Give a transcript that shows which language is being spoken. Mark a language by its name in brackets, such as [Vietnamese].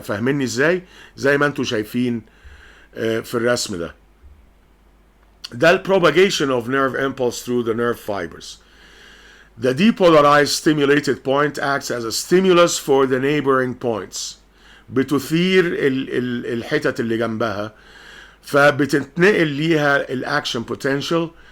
[Arabic] فاهميني ازاي؟ زي ما انتم شايفين في الرسم ده. ده ال [English] propagation of nerve impulse through the nerve fibers. The depolarized stimulated point acts as a stimulus for the neighboring points. [Arabic] بتثير الحتت اللي جنبها فبتنتقل ليها الاكشن بوتنشال.